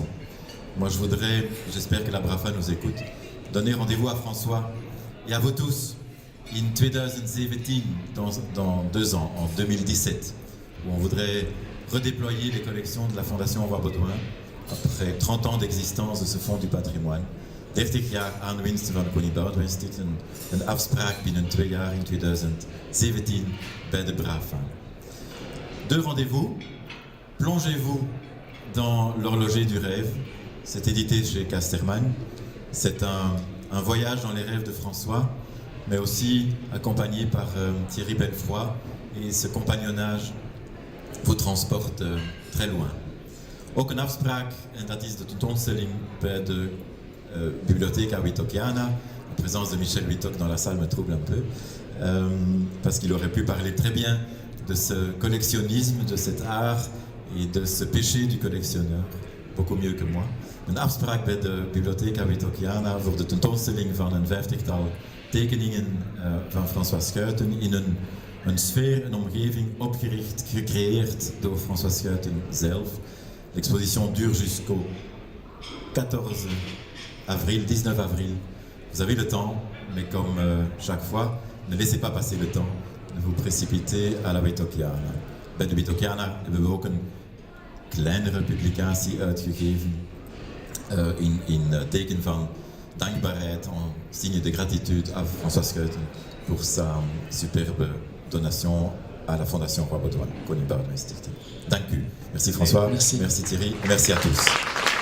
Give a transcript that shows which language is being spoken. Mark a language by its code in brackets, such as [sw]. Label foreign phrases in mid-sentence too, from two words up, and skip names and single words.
[fr] Moi, je voudrais, j'espère que la BRAFA nous écoute, donner rendez-vous à François et à vous tous in 2017, dans 2 ans, en 2017, où on voudrait redéployer les collections de la Fondation Roi Baudouin après 30 ans d'existence de ce fonds du patrimoine. [nl] 30 jaar aanwinsten van de Koning Boudewijn Stichting, een afspraak binnen 2 jaar in 2017 bij de BRAFA. [fr] 2 rendez-vous. Plongez-vous dans l'horloger du rêve. C'est édité chez Casterman. C'est un voyage dans les rêves de François, mais aussi accompagné par Thierry Belfroy, et ce compagnonnage vous transporte très loin. [nl] Ook een afspraak, en dat is de tentoonstelling bij de Bibliotheca Witockiana. [fr] La présence de Michel Wittock dans la salle me trouble un peu, parce qu'il aurait pu parler très bien de ce collectionnisme, de cet art et de ce péché du collectionneur, beaucoup mieux que moi. [nl] Een afspraak bij de Bibliotheca Witockiana voor de tentoonstelling van een 50-tal tekeningen van François Schuiten in een sfeer, een omgeving opgericht, gecreëerd door François Schuiten zelf. [fr] L'exposition dure jusqu'au 19 avril. Vous avez le temps, mais comme chaque fois, ne laissez pas passer le temps. Ne vous précipitez à la Wetokiana. [nl] Bij de Wetokiana hebben we ook een kleinere publicatie uitgegeven. In teken van dankbaarheid, [fr] en signe de gratitude à François Scheuten pour sa superbe donation à la Fondation Roi Baudouin, [nl] Koning Boudewijn Stichting. Dank u. [fr] Merci François, Merci. merci Thierry, merci à tous.